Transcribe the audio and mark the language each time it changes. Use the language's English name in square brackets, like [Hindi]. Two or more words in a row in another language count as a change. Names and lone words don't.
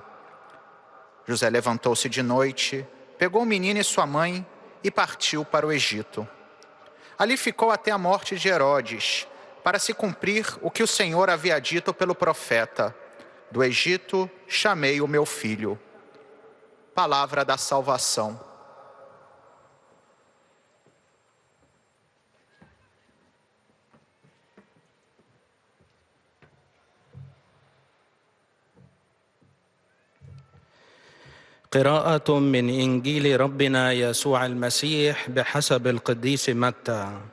[Portuguese] José levantou-se de noite, pegou o menino e sua mãe e partiu para o Egito. Ali ficou até a morte de Herodes, para se cumprir o que o Senhor havia dito pelo profeta: do Egito chamei o meu filho. Palavra da salvação. [Arabic] قراءة من إنجيل ربنا يسوع المسيح بحسب القديس متى.